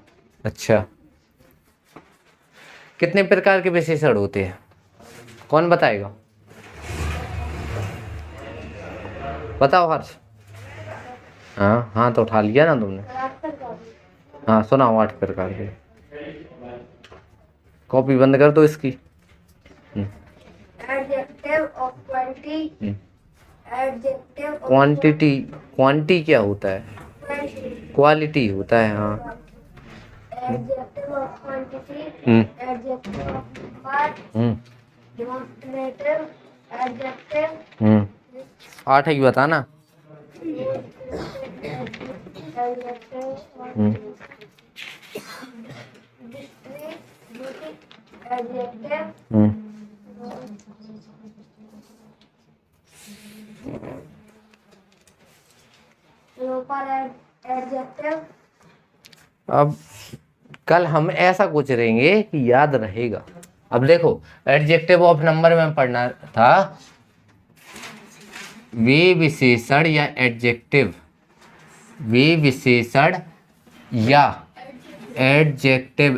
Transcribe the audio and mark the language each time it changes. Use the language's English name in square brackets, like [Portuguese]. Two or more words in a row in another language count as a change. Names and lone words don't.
[Hindi] अच्छा, कितने प्रकार के विशेषण होते हैं, कौन बताएगा? बताओ हर्ष। हाँ हाँ तो उठा लिया ना तुमने। हाँ सुनाओ 8 प्रकार के। कॉपी बंद कर दो इसकी। [English] Adjective of quality, adjective of [Hindi] क्वांटिटी, क्वांटी क्या होता है? [English] quantity, [Hindi] क्वालिटी होता है। हाँ [English] adjective of quantity, हम्म adjective of number, demonstrative adjective, [Hindi] 8 ही बताना। [English] adjective distributive adjective, proper adjective। [Hindi] अब कल हम ऐसा कुछ करेंगे कि याद रहेगा। अब देखो [English] adjective of number [Hindi] में पढ़ना था, वे विशेषण या एडजेक्टिव, वे विशेषण या एडजेक्टिव।